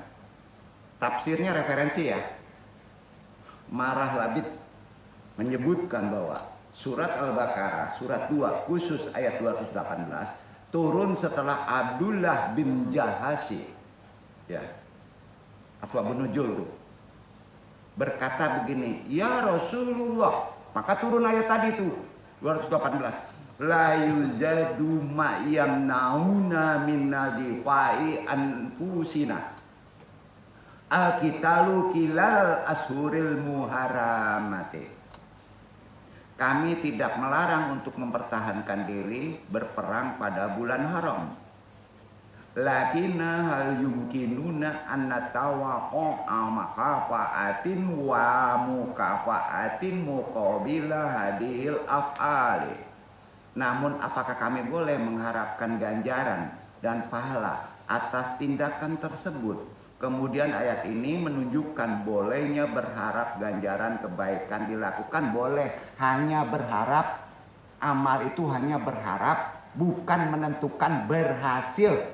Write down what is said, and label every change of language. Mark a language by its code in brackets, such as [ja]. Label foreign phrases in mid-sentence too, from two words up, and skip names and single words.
[id] Tafsirnya referensi ya. Marah Labid menyebutkan bahwa surat Al-Baqarah, surat 2, khusus ayat 218, turun setelah Abdullah bin Jahashi. Ya. [ar] أسباب النزول [id] tuh. Berkata begini, [ar] يا رسول الله. [id] Maka turun ayat tadi tuh, 218. [ar] لا يوجد ما يمنعنا من الدفاع أنفسنا. القتال في الأشهر المحرمة. [id] Kami tidak melarang untuk mempertahankan diri berperang pada bulan haram. [ar] لكن هل يمكننا أن نتوقع مكافأة ومكافأة مقابل هذه الأفعال. [id] Namun apakah kami boleh mengharapkan ganjaran dan pahala atas tindakan tersebut? Kemudian ayat ini menunjukkan bolehnya berharap ganjaran kebaikan dilakukan, boleh, hanya berharap. Amal itu hanya berharap, bukan menentukan berhasil.